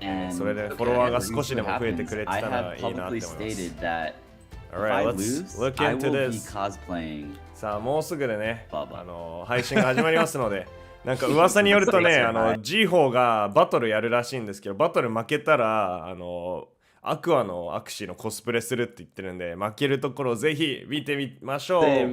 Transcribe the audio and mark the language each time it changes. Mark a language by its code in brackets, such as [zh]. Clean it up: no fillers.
[ja] それでフォロワーが少しでも増えてくれてたらいいなって思います。 [en] Alright, let's look into this. [ja] さあ、もうすぐでね、配信が始まりますので、なんか噂によるとね、G4 がバトルやるらしいんですけど、バトル負けたら、アクアのアクシーのコスプレするって言ってるんで、負けるところをぜひ見てみましょう。